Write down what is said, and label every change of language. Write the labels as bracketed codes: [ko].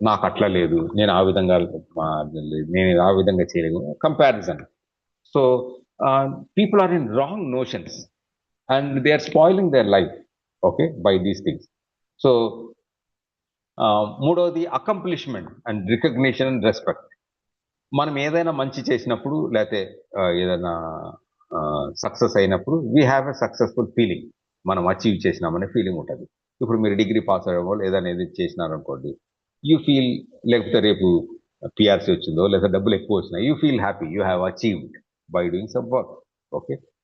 [te] నాకు అట్లా లేదు, నేను ఆ విధంగా నేను ఆ విధంగా చేయలేదు, comparison. [en] So people are in wrong notions and they are spoiling their life, okay, by these things. So మూడోది accomplishment and recognition and respect. [te] మనం ఏదైనా మంచి చేసినప్పుడు, లేకపోతే ఏదైనా సక్సెస్ అయినప్పుడు [en] we have a successful feeling, [te] మనం అచీవ్ చేసినామనే ఫీలింగ్ ఉంటుంది. ఇప్పుడు మీరు డిగ్రీ పాస్ అయ్యే ఏదైనా ఏది చేసినారనుకోండి, యూ ఫీల్, లేకపోతే రేపు పిఆర్సీ వచ్చిందో లేదా డబ్బులు ఎక్కువ వచ్చినా, [en] you feel happy, you have achieved by doing some work, [te] okay.